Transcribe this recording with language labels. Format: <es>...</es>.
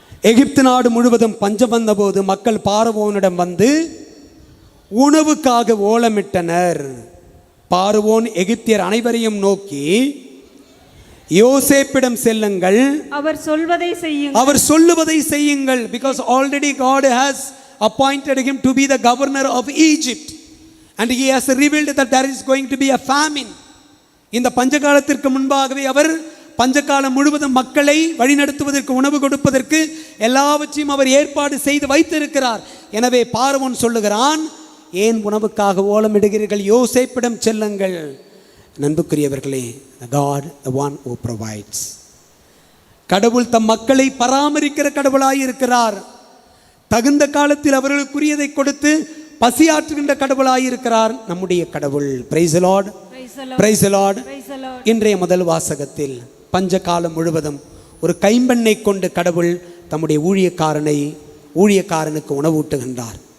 <ta>எகிப்து நாடு முழுவதும் பஞ்சம் வந்தபோது மக்கள் பார்வோனிடம் வந்து உணவுக்காக ஓலமிட்டனர். பார்வோன் எகிப்தியர் அனைவரையும் நோக்கி, யோசேப்பிடம் செல்லுங்கள், அவர் சொல்லுவதை செய்யுங்கள்.</ta> <en>Because already God has appointed him to be the governor of Egypt and he has revealed that there is going to be a famine.</en> <ta>இந்த பஞ்சகாலத்திற்கு முன்பாகவே அவர் பஞ்சகாலம் முழுவதும் மக்களை வழிநடத்துவதற்கு, உணவு கொடுப்பதற்கு எல்லாவற்றையும் அவர் ஏற்பாடு செய்து வைத்திருக்கிறார். எனவே பார்வோன் சொல்லுகிறான், ஏன் உணவுக்காக ஓலமிடுகிறீர்கள்? யோசேப்பிடம் செல்லுங்கள். அன்புக்குரியவர்களே,</ta> <en>God the one who provides.</en> <ta>கடவுள் தம் மக்களை பராமரிக்கிற கடவுளாய் இருக்கிறார். தகுந்த காலத்தில் அவர்களுக்குரியதை கொடுத்து பசியாற்றுகின்ற கடவுளாய் இருக்கிறார் நம்முடைய கடவுள்.</ta> <en>Praise the Lord, praise the Lord.</en> <ta>இன்றைய முதல் வாசகத்தில் பஞ்ச காலம் முழுவதும் ஒரு கைம்பெண்ணை கொண்டு கடவுள் தம்முடைய ஊழியக்காரனுக்கு உணவூட்டுகின்றார்.</ta>